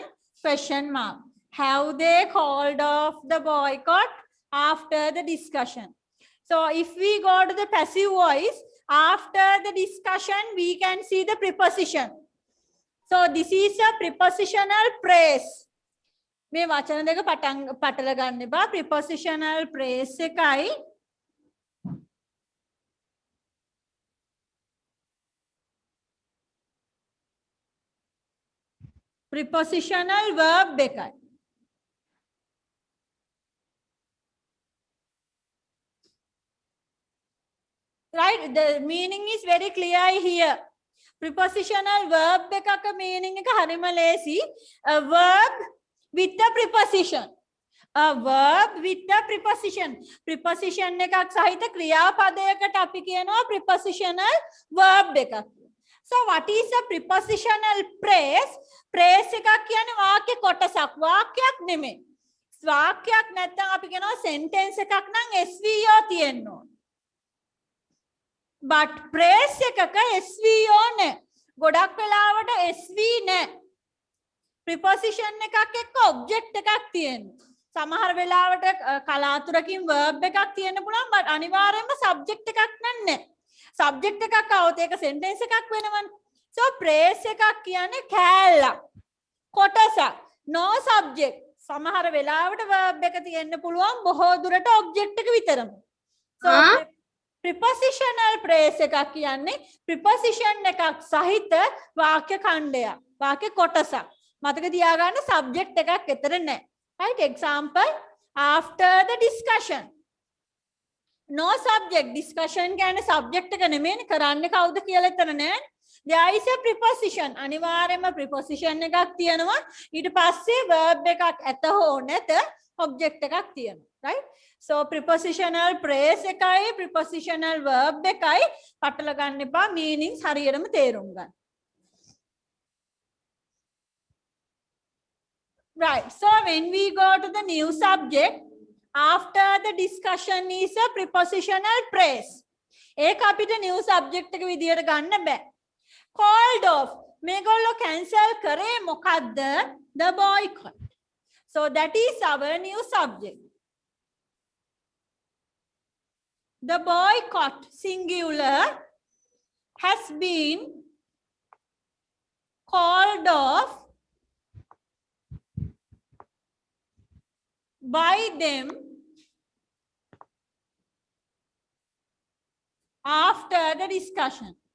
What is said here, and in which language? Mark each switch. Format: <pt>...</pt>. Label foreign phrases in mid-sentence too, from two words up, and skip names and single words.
<en>Question mark. Have they called off the boycott after the discussion? So if we go to the passive voice, after the discussion, we can see the preposition. So this is a prepositional phrase.</en> <si>මේ වචන දෙක පටල ගන්න එපා.</si> <en>prepositional phrase එකයි prepositional verb එකයි. Right? The meaning is very clear here. Prepositional verb</en> <si>එකක meaning එක හරිම ලේසි.</si> <en>A verb with a preposition. A verb with a preposition.</en> <si>Preposition එකක් සහිත ක්‍රියාපදයකට අපි කියනවා</si> <en>prepositional verb</en> <si>එකක්.</si> <en>So what is a prepositional phrase?</en> <si>Phrase එකක් කියන්නේ වාක්‍ය කොටසක්. වාක්‍යයක් නෙමෙයි. වාක්‍යයක් නැත්නම් අපි කියනවා sentence එකක් නම් SVO තියෙන්න ඕන. But phrase එකක SVO නැහැ. ගොඩක් වෙලාවට SV නැහැ. preposition එකක් එක්ක object එකක් තියෙනවා. සමහර වෙලාවට කලාතුරකින් verb එකක් තියෙන්න පුළුවන් but අනිවාර්යයෙන්ම subject එකක් නැහැ. subject එකක් આવොත් ඒක sentence එකක් වෙනවනේ. So phrase එකක් කියන්නේ කෑල්ලක්. කොටසක්.</si> <en>No subject.</en> <si>සමහර වෙලාවට verb එක තියෙන්න පුළුවන් බොහෝ දුරට object එක විතරම.</si> <en>So prepositional phrase</en> <si>එකක් කියන්නේ preposition එකක් සහිත වාක්‍ය ඛණ්ඩයක්. වාක්‍ය කොටසක්. මතක තියාගන්න subject එකක් එතන නැහැ.</si> <en>Right? Example, after the discussion. No subject.</en> <si>Discussion කියන්නේ subject එක නෙමෙයිනේ. කරන්නේ කවුද කියලා එතන නැහැ.</si> <en>There is a preposition.</en> <si>අනිවාර්යයෙන්ම preposition එකක් තියෙනවා. ඊට පස්සේ verb එකක් ඇත හෝ නැත object එකක් තියෙනවා.</si> <en>Right? So prepositional phrase</en> <si>එකයි</si> <en>prepositional verb</en> <si>එකයි පටල ගන්න එපා. meanings හරියටම තේරුම් ගන්න.</si> <en>Right. So when we go to the new subject, after the discussion is a prepositional phrase.</en> <si>ඒක අපිට</si> <en>new subject</en> <si>එක විදියට ගන්න බෑ.</si> <en>Called off.</en> <si>මේගොල්ලෝ cancel කරේ මොකද්ද?</si> <en>The boycott. So that is our new subject. The boycott singular has been called off by them after the discussion.</en>